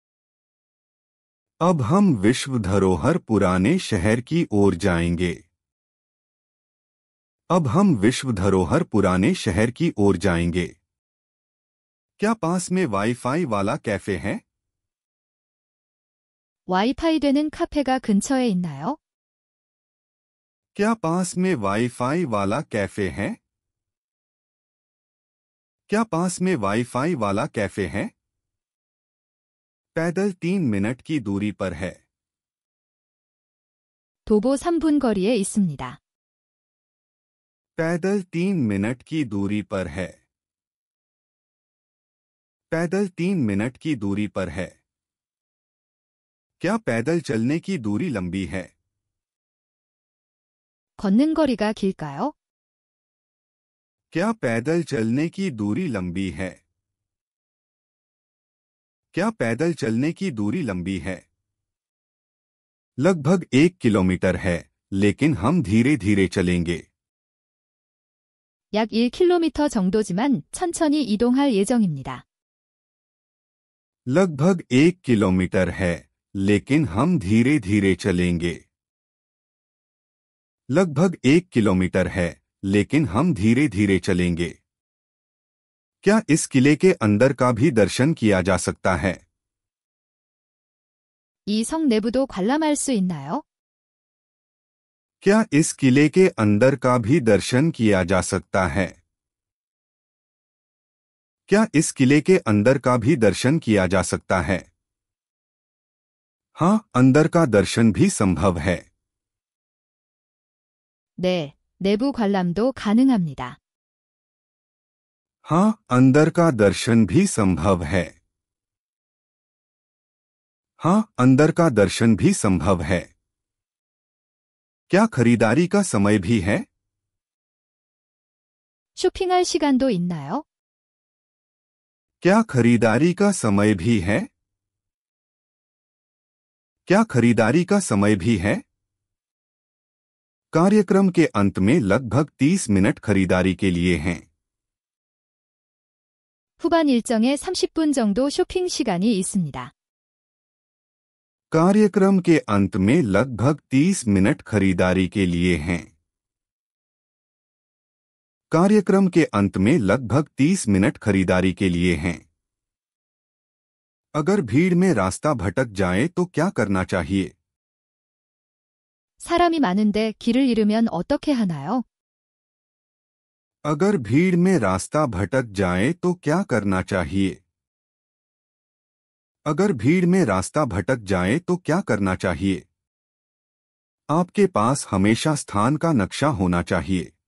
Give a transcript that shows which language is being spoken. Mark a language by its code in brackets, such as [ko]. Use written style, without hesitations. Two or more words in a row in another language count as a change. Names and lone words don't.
[hi] अब हम विश्व धरोहर पुराने शहर की ओर जाएंगे। अब हम विश्व धरोहर पुराने शहर की ओर जाएंगे। क्या पास में वाईफाई वाला कैफे है? [ko] 와이파이 되는 카페가 근처에 있나요? [hi] क्या पास में वाईफाई वाला कैफे है? क्या पास में वाईफाई वाला कैफे है? पैदल 3 मिनट की दूरी पर है। [ko] 도보 3분 거리에 있습니다. [hi] पैदल 3 मिनट की दूरी पर है। पैदल 3 मिनट की दूरी पर है। क्या पैदल चलने की दूरी लंबी है? [ko] 걷는 거리가 길까요? [hi] क्या पैदल चलने की दूरी लंबी है? क्या पैदल चलने की दूरी लंबी है? लगभग 1 किलोमीटर है, लेकिन हम धीरे धीरे चलेंगे। [ko] 약 1km 정도지만 천천히 이동할 예정입니다. [hi] लगभग 1 किलोमीटर है, लेकिन हम धीरे धीरे चलेंगे। लगभग 1 किलोमीटर है, लेकिन हम धीरे धीरे चलेंगे। क्या इस किले के अंदर का भी दर्शन किया जा सकता है? [ko] 이 성 내부도 관람할 수 있나요? [hi] क्या इस किले के अंदर का भी दर्शन किया जा सकता है? क्या इस किले के अंदर का भी दर्शन किया जा सकता है? हाँ, अंदर का दर्शन भी संभव है। [ko] 네, 내부 관람도 가능합니다. [hi] हाँ, अंदर का दर्शन भी संभव है। हाँ, अंदर का दर्शन भी संभव है। क्या खरीदारी का समय भी है? [ko] 쇼핑할 시간도 있나요? [hi] क्या खरीदारी का समय भी है? क्या खरीदारी का समय भी है? कार्यक्रम के अंत में लगभग 30 मिनट खरीदारी के लिए हैं। [ko] 후반 일정에 30분 정도 쇼핑 시간이 있습니다. [hi] कार्यक्रम के अंत में लगभग 30 मिनट खरीदारी के लिए हैं। कार्यक्रम के अंत में लगभग 30 मिनट खरीदारी के लिए हैं। अगर भीड़ में रास्ता भटक जाए तो क्या करना चाहिए? [ko] 사람이 많은데 길을 잃으면 어떻게 하나요? [hi] अगर भीड़ में रास्ता भटक जाए तो क्या करना चाहिए? अगर भीड़ में रास्ता भटक जाए तो क्या करना चाहिए? आपके पास हमेशा स्थान का नक्शा होना चाहिए।